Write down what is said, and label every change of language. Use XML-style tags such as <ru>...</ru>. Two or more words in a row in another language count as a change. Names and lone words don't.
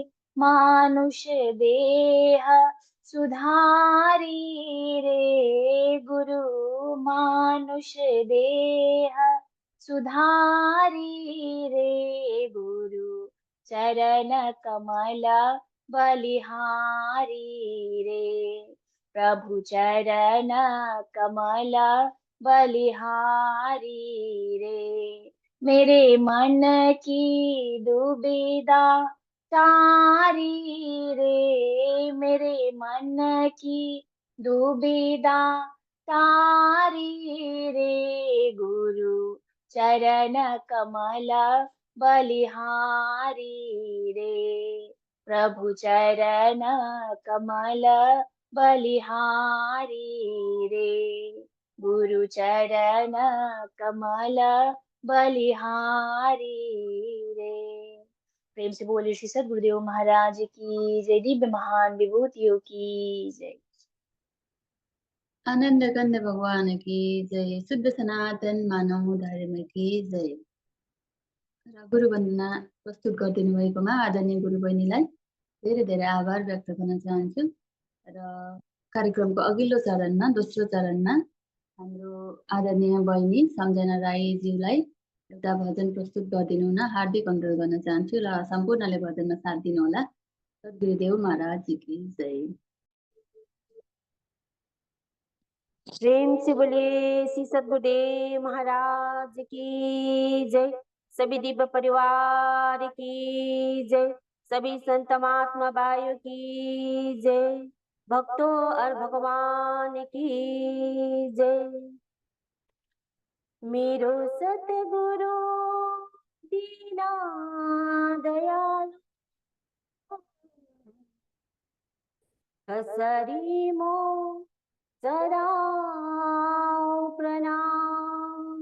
<hi>मानुष देह सुधारी रे गुरु मानुष देह सुधारी रे गुरु चरण कमल बलिहारी रे। प्रभु चरण कमल बलिहारी रे। मेरे मन की दुविधा तारी रे, मेरे मन की दुविधा तारी रे गुरु चरण कमल बलिहारी रे। प्रभु चरण कमल बलिहारी रे। गुरु चरण कमल बलिहारी रे। प्रेम से बोलिए श्री सद्गुरुदेव महाराज की जय। दिव्य महान विभूतियों की जय। आनंद कंद भगवान की जय। शुद्ध सनातन मानव धर्म की जय।</hi> <ne>गुरु वन्दना प्रस्तुत गरिदिनु भएकोमा आदरणीय गुरु बहिनीलाई धेरै धेरै आभार व्यक्त गर्न चाहन्छु। र कार्यक्रमको अघिल्लो चरणमा दोस्रो चरणमा हाम्रो आदरणीय बहिनी सम्झना राईज्यूलाई एउटा भजन प्रस्तुत गरिदिनु हुन हार्दिक अनुरोध गर्न चाहन्छु र सम्पूर्णले भजनमा साथ दिनुहोला।</ne> <hi>सद्गुरुदेव महाराज की जय। प्रेम से बोलिए श्री सद्गुरुदेव महाराज की जय। सभी दिव्य परिवार की जय। सभी संत महात्मा भाइयों की जय। भक्तों और भगवान की जय।</hi> <ne>मेरो सतगुरु दीना दयाल कसरी मो चराओ प्रणाम।</ne>